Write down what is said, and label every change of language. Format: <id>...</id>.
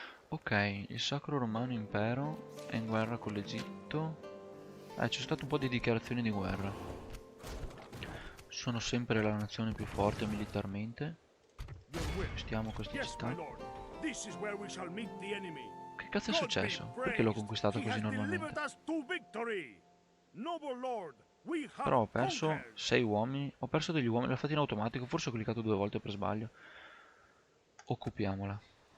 <it>Ok, il Sacro Romano Impero è in guerra con l'Egitto. C'è stato un po' di dichiarazioni di guerra. Sono sempre la nazione più forte militarmente. Conquistiamo questa città.</it> <en>This is where we shall meet the enemy.</en> <it>Che cazzo è successo? Perché l'ho conquistato così normalmente? Però ho perso 6 uomini. Ho perso degli uomini. L'ho fatto in automatico. Forse ho cliccato 2 volte per sbaglio. Occupiamola.</it>